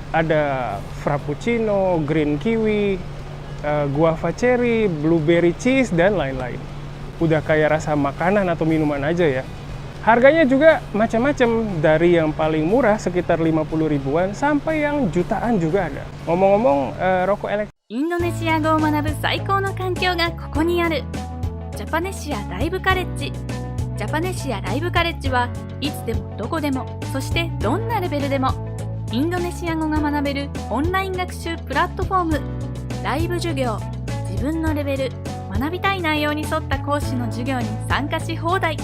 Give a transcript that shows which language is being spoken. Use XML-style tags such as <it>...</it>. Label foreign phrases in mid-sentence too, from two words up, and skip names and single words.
<id>Ada frappuccino,</id> <en>green kiwi, guava cherry, blueberry cheese,</en> <id>dan lain-lain. Udah kayak rasa makanan atau minuman aja ya. Harganya juga macam-macam, dari yang paling murah sekitar 50 ribuan sampai yang jutaan juga ada. Ngomong-ngomong, rokok elektrik</id> <ja>インドネシア語を学ぶ最高の環境がここにある。ジャパネシアライブカレッジ。ジャパネシアライブカレッジはいつでもどこでも、そしてどんなレベルでもインドネシア語が学べるオンライン学習プラットフォーム。ライブ授業、自分のレベル、学びたい内容に沿った講師の授業に参加し放題。</ja>